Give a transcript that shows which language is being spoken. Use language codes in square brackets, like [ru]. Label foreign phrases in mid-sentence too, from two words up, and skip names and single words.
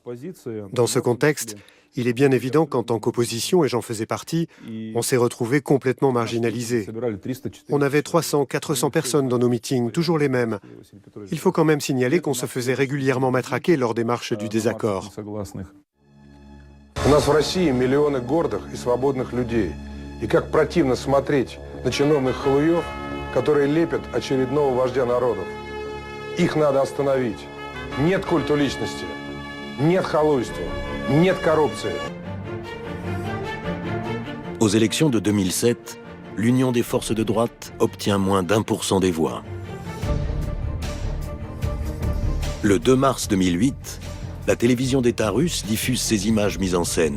[fr] Dans ce contexte, il est bien évident qu'en tant qu'opposition, et j'en faisais partie, on s'est retrouvés complètement marginalisés. On avait 300, 400 personnes dans nos meetings, toujours les mêmes. Il faut quand même signaler qu'on se faisait régulièrement matraquer lors des marches du désaccord. [ru] У нас в России миллионы гордых и свободных людей. И как противно смотреть на чиновных халуев, которые лепят очередного вождя народов. Их надо остановить. Нет культа личности, нет халуйства. Нет коррупции. [fr] Aux élections de 2007, l'Union des forces de droite obtient moins d'1% des voix. Le 2 mars 2008, la télévision d'État russe diffuse ces images mises en scène.